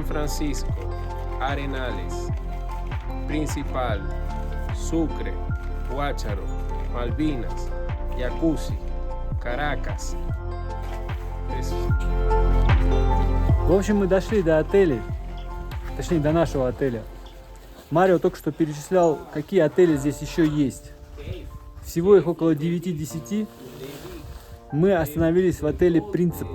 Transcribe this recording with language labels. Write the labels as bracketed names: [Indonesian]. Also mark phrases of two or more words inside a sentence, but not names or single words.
[Russian] Francisco, Arenales, Principal, Sucre, Guácharo, Malvinas, Yacusi, Caracas. В общем, мы дошли до отелей, точнее до нашего отеля. Марио только что перечислял, какие отели здесь еще есть. Всего их около 9-10. Мы остановились в отеле Principal.